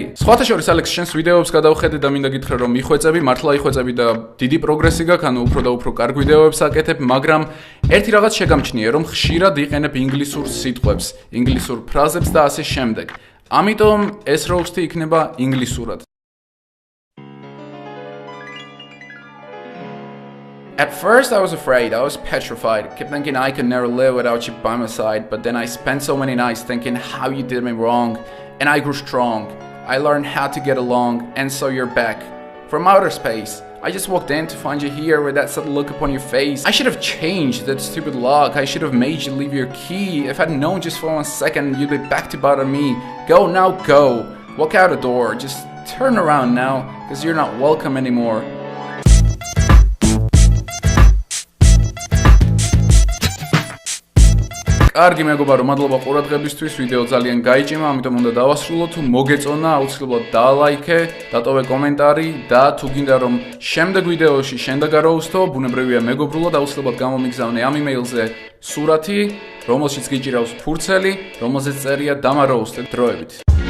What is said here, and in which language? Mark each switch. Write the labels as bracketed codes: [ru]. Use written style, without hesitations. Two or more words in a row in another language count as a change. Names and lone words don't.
[ka] სხვათა შორის Alex შენს ვიდეოებს გადავხედე და მინდა გითხრა რომ იხვეწები, მართლა იხვეწები და დიდი პროგრესი გაქვს, ანუ უფრო და უფრო კარგ ვიდეოებს აკეთებ, მაგრამ ერთი რაღაც შეგამჩნია, რომ ხშირად იყენებ ინგლისურ სიტყვებს, ინგლისურ ფრაზებს და ასე შემდეგ. ამიტომ ეს roast-ი იქნება ინგლისურად. [en] At first I was afraid, I was petrified, kept thinking I could never live without you by my side, but then I spent so many nights thinking how you did me wrong, and I grew strong. I learned how to get along, and so you're back. From outer space, I just walked in to find you here with that sudden look upon your face. I should have changed that stupid lock, I should have made you leave your key. If I'd known just for 1 second you'd be back to bother me. Go now, go. Walk out the door, just turn around now, cause you're not welcome anymore. [ka] კარგი მეგობარო, მადლობა ყურადღებისთვის, ვიდეო ძალიან გაიჭიმა, ამიტომ უნდა დავასრულო, თუ მოგეწონა, აუცილებლად დაალაიქე, დატოვე კომენტარი და თუ გინდა რომ შემდეგ ვიდეოში შენ დაგაროუსტო, ბუნებრივია მეგობრულად, აუცილებლად გამომიგზავნე ამ იმეილზე სურათი, რომელშიც გიჭირავს ფურცელი, რომელზეც წერია დამაროუსტე დროებით.